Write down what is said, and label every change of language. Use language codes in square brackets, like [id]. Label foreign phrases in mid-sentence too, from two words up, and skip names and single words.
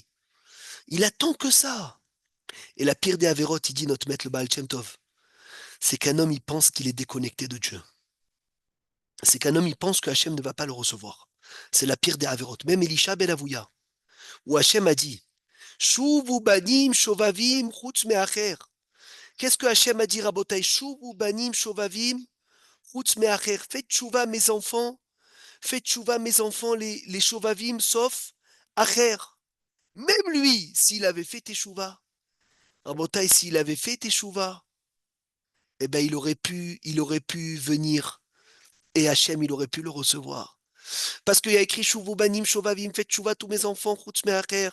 [fr] Il attend que ça. Et la pire des Avérotes, il dit notre maître le Baal Shem Tov, c'est qu'un homme, il pense qu'il est déconnecté de Dieu. C'est qu'un homme, il pense que Hachem ne va pas le recevoir. C'est la pire des Avérotes. Même Elisha ben Avouya, où Hachem a dit, [he] שובו בנים שובבים חוץ מאחר. [fr] Qu'est-ce que Hachem a dit, Rabotai? [he] שובו בנים שובבים חוץ מאחר. [fr] Faites tchouva, mes enfants. Faites tchouva, mes enfants, les shovavim, sauf acher. Même lui, s'il avait fait teshuva, Rabotai, s'il avait fait teshuva, eh ben, il aurait pu venir. Et Hachem, il aurait pu le recevoir. Parce qu'il y a écrit [he] שובו בנים שובבים, [fr] faites tchouva, tous mes enfants, [he] חוץ מאחר.